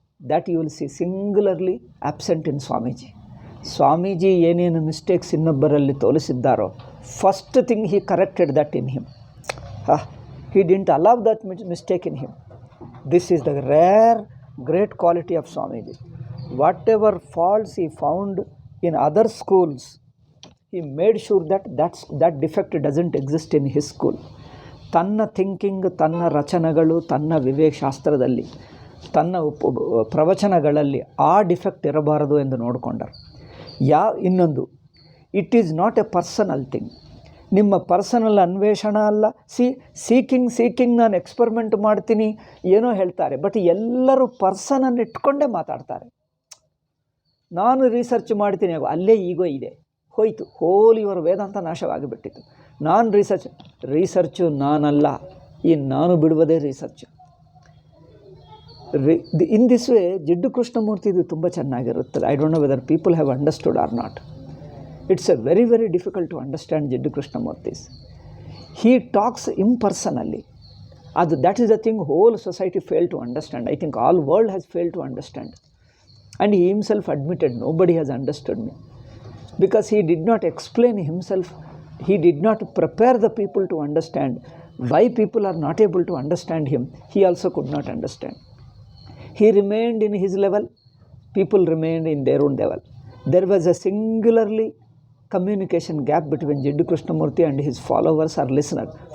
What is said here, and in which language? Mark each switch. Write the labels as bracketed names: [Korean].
[English] That you will see singularly absent in Swamiji. [Kannada] ಸ್ವಾಮೀಜಿ ಏನೇನು mistakes ಇನ್ನೊಬ್ಬರಲ್ಲಿ ತೋರಿಸಿದ್ದಾರೋ, [English] First thing he corrected that in him. He didn't allow that mistake in him. This is the rare great quality of Swamiji. Whatever faults he found in other schools, he made sure that defect doesn't exist in his school. [Kannada] ತನ್ನ thinking, ತನ್ನ ರಚನೆಗಳು, ತನ್ನ ವಿವೇಕ ಶಾಸ್ತ್ರದಲ್ಲಿ, ತನ್ನ ಪ್ರವಚನಗಳಲ್ಲಿ ಆ defect ಇರಬಾರದು ಎಂದು ನೋಡಿಕೊಂಡರು. [English] ಇನ್ನೊಂದು, it is not a personal thing. [Kannada] ನಿಮ್ಮ ಪರ್ಸನಲ್ ಅನ್ವೇಷಣೆ ಅಲ್ಲ. ಸೀಕಿಂಗ್ ನಾನು ಎಕ್ಸ್ಪರಿಮೆಂಟ್ ಮಾಡ್ತೀನಿ ಏನೋ ಹೇಳ್ತಾರೆ, ಬಟ್ ಎಲ್ಲರೂ ಪರ್ಸನನ್ನು ಇಟ್ಕೊಂಡೇ ಮಾತಾಡ್ತಾರೆ. ನಾನು ರಿಸರ್ಚ್ ಮಾಡ್ತೀನಿ, ಅಲ್ಲೇ ಈಗೋ ಇದೆ, ಹೋಯಿತು, ಹೋಲ್ ಇವರ ವೇದಾಂತ ನಾಶವಾಗಿಬಿಟ್ಟಿತ್ತು. ನಾನು ರಿಸರ್ಚು ನಾನಲ್ಲ, ಈ ನಾನು ಬಿಡುವುದೇ ರಿಸರ್ಚ್. [English] in this way Jiddu Krishnamurti [Kannada] ಇದು ತುಂಬ ಚೆನ್ನಾಗಿರುತ್ತದೆ. [English] I don't know whether people have understood or not. It's a very very difficult to understand Jiddu Krishnamurti's. He talks impersonally. That is the thing whole society fail to understand. I think all world has fail to understand. And he himself admitted nobody has understood me. Because he did not explain himself, he did not prepare the people to understand why people are not able to understand him. He also could not understand. He remained in his level, people remained in their own level. There was a singularly communication gap between Jiddu Krishnamurti and his followers or listeners.